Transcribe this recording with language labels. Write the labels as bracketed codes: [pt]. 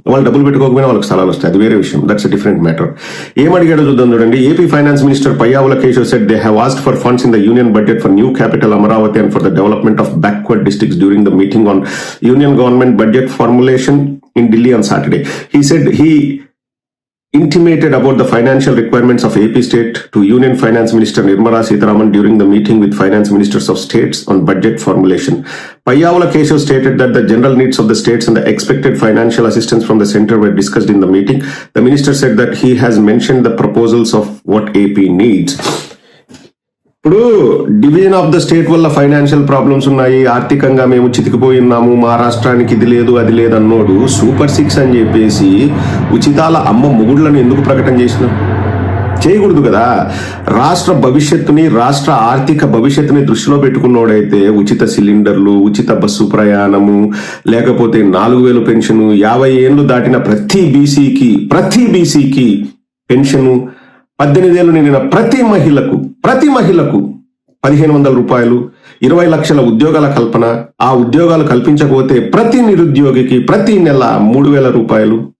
[te] వాళ్ళు డబ్బులు పెట్టుకోకపోయినా వాళ్ళకి స్థలాలు వస్తాయి, అది వేరే విషయం. [en] That's a different matter. [te] ఏమడిగాడో చూద్దాం చూడండి. [en] AP finance minister Payyavula Keshav said they have asked for funds in the union budget for new capital Amaravati and for the development of backward districts during the meeting on union government budget formulation in Delhi on Saturday. He said he intimated about the financial requirements of AP state to Union Finance Minister Nirmala Sitharaman during the meeting with finance ministers of states on budget formulation. Payyavulla Keshav stated that the general needs of the states and the expected financial assistance from the center were discussed in the meeting. The minister said that he has mentioned the proposals of what AP needs. [te] ఇప్పుడు [en] division of the state [te] వల్ల financial problems ఉన్నాయి, ఆర్థికంగా మేము చితికిపోయి ఉన్నాము, మా రాష్ట్రానికి ఇది లేదు అది లేదు అన్నోడు సూపర్ 6 అని చెప్పేసి ఉచితాల అమ్మ మొగుళ్ళను ఎందుకు ప్రకటన చేసినారు? చేయకూడదు కదా. రాష్ట్ర భవిష్యత్తుని, రాష్ట్ర ఆర్థిక భవిష్యత్తుని దృష్టిలో పెట్టుకున్నోడైతే ఉచిత సిలిండర్లు, ఉచిత బస్సు ప్రయాణము, లేకపోతే 4000 పెన్షను, 50 ఏళ్ళు దాటిన ప్రతి బీసీకి పెన్షను, 18 ఏళ్ళు నిండిన ప్రతి మహిళకు 1500 రూపాయలు, 20 లక్షల ఉద్యోగాల కల్పన, ఆ ఉద్యోగాలు కల్పించకపోతే ప్రతి నిరుద్యోగికి ప్రతి నెల 3000 రూపాయలు.